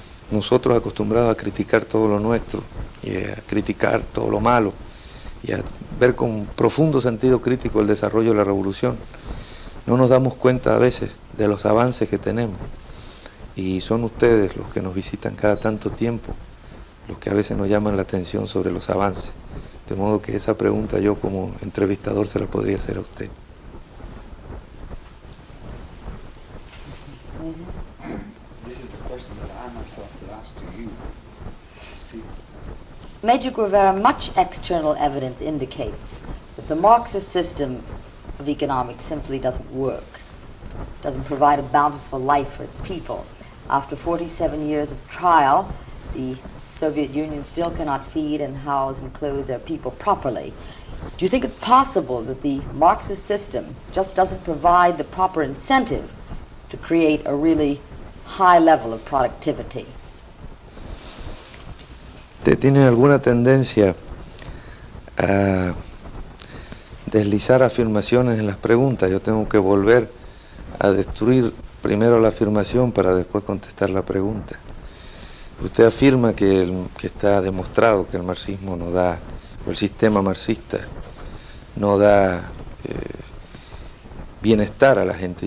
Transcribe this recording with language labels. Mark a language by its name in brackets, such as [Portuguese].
[Spanish] Nosotros acostumbrados a criticar todo lo nuestro y a criticar todo lo malo y a ver con profundo sentido crítico el desarrollo de la revolución, no nos damos cuenta a veces de los avances que tenemos, y son ustedes los que nos visitan cada tanto tiempo los que a veces nos llaman la atención sobre los avances, de modo que esa pregunta yo como entrevistador se la podría hacer a usted. [English] This is a question that I myself would ask to you. See, Major Guevara, much external evidence indicates that the Marxist system of economics simply doesn't work, doesn't provide a bountiful life for its people. After 47 years of trial, the Soviet Union still cannot feed and house and clothe their people properly. Do you think it's possible that the Marxist system just doesn't provide the proper incentive to create a really high level of productivity? [Spanish] ¿Usted tiene alguna tendencia a deslizar afirmaciones en las preguntas? Yo tengo que volver a destruir primero la afirmación para después contestar la pregunta. Usted afirma que está demostrado que el marxismo no da, o el sistema marxista no da bienestar a la gente.